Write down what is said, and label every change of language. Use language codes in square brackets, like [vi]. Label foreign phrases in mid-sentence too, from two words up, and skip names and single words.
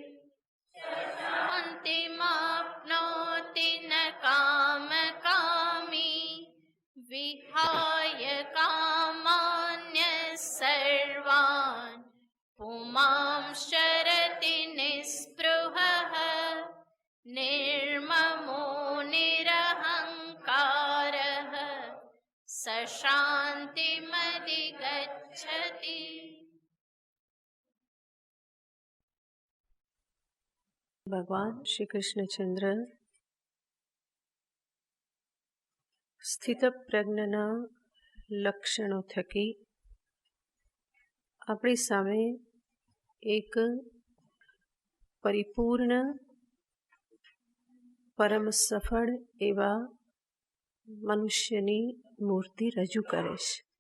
[sa] शान्तिमाप्नोति न कामकामी विहाय कामान्यः सर्वान् पुमांश्चरति निःस्पृहः निर्ममो निरहङ्कारः स शान्तिमधिगच्छति। [gu] भगवान श्री कृष्णचंद्र સ્થિતપ્રજ્ઞના લક્ષણો થકી આપણી સામે એક પરિપૂર્ણ પરમ સફળ એવા મનુષ્યની મૂર્તિ રજૂ કરે છે.